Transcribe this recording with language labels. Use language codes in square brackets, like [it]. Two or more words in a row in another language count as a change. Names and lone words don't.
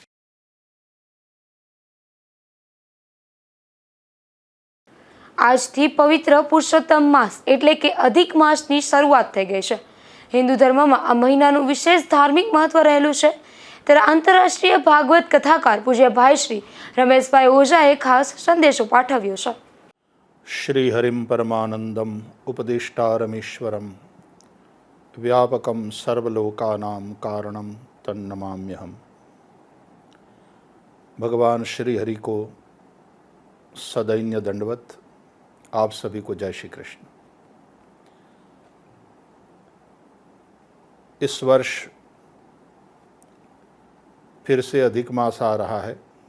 [gu] આજથી પવિત્ર પુરુષોત્તમ માસ એટલે કે અધિક માસની શરૂઆત થઈ ગઈ છે। હિન્દુ ધર્મમાં આ મહિનાનું વિશેષ ધાર્મિક મહત્વ રહેલું છે। ત્યારે આંતરરાષ્ટ્રીય ભાગવત કથાકાર પૂજ્ય ભાઈ શ્રી રમેશભાઈ ઓઝાએ ખાસ સંદેશો પાઠવ્યો છે। [sa] श्री हरिम परमानंदम उपदिष्टारमीश्वरम व्यापकम सर्वलोकानां कारणम तन्नमाम्यहम। [hi] भगवान श्री हरि को सदैन्य दंडवत। आप सभी को जय श्री कृष्ण। इस वर्ष फिर से अधिक मास आ रहा है।